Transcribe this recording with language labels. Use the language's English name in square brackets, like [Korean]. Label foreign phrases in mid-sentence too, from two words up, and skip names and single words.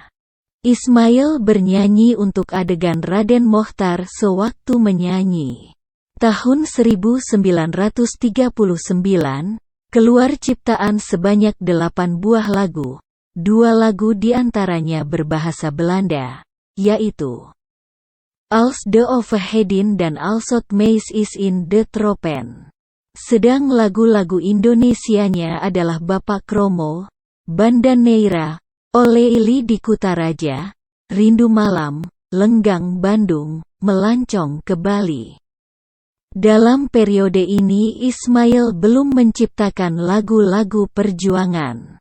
[Indonesian] Ismail bernyanyi untuk adegan Raden Mochtar sewaktu menyanyi. Tahun 1939, keluar ciptaan sebanyak 8 buah lagu. 2 lagu diantaranya berbahasa Belanda, yaitu Als de Overheden dan Alsot Meis is in de Tropen. Sedang lagu-lagu Indonesianya adalah Bapak Kromo, Banda Neira, Ole Ili di Kutaraja, Rindu Malam, Lenggang Bandung, Melancong ke Bali. Dalam periode ini Ismail belum menciptakan lagu-lagu perjuangan.